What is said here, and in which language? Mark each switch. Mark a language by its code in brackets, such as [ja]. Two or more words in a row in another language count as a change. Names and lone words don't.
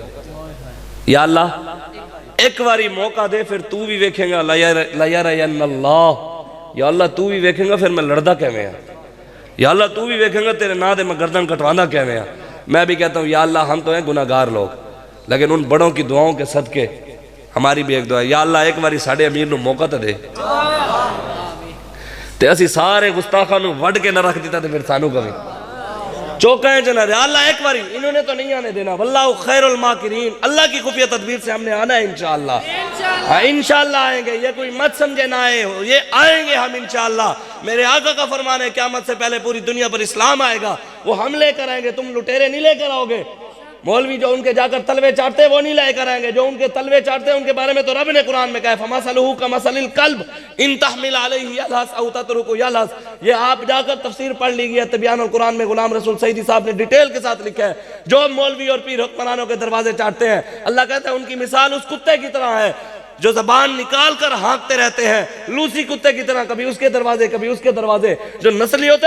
[pa] یا اللہ ایک باری موقع دے، پھر تو بھی ویکھیں گا [ar] لَيَرَيَنَّ اللَّهُ، [pa] یا اللہ تو بھی ویکھیں گا پھر میں لڑدا کیویں ہاں، یا اللہ تو بھی ویکھیں گا تیرے نا دے میں گردن کٹوانا کیویں ہاں۔ [ur] میں بھی کہتا ہوں یا اللہ ہم تو ہیں گناہگار لوگ، لیکن ان بڑوں کی دعاؤں کے صدقے ہماری بھی ایک دعا ہے، یا اللہ [pa] ایک باری ساڑھے امیر نو موقع تے دے، تے اسی سارے گستاخاں نو وڈ کے نہ رکھ دیتا تے پھر سانو کبھی چوکائیں جنا رہے اللہ ایک باری انہوں نے تو نہیں آنے دینا [ar] واللہ خیر الماکرین [ur] اللہ کی خفیہ تدبیر سے ہم نے آنا ہے انشاءاللہ انشاءاللہ آئیں گے یہ کوئی مت سمجھے نہ آئے یہ آئیں گے ہم انشاءاللہ میرے آقا کا فرمان ہے قیامت سے پہلے پوری دنیا پر اسلام آئے گا وہ ہم لے کر آئیں گے تم لٹیرے نہیں لے کر آؤ گے مولوی جو ان کے جا کر تلوے چاٹتے وہ نہیں لائے کر آئیں گے جو ان کے تلوے چاٹتے ہیں ان کے بارے میں تو رب نے قرآن میں کہا ہے [ar] فَمَثَلُهُ كَمَثَلِ الْكَلْبِ إِن تَحْمِلْ عَلَيْهِ يَلْهَثْ أَوْ تَتْرُكُهُ يَلْهَثْ [ur] یہ آپ جا کر تفسیر پڑھ لیجئے تبیان القرآن میں غلام رسول سعیدی صاحب نے ڈیٹیل کے ساتھ لکھا ہے جو مولوی اور پیر حکمرانوں کے دروازے چاٹتے ہیں اللہ کہتا ہے ان کی مثال اس کتے کی طرح ہے جو زبان نکال کر ہانکتے رہتے ہیں لوسی کتے کی طرح کبھی اس کے دروازے کبھی اس کے دروازے جو نسلی ہوتا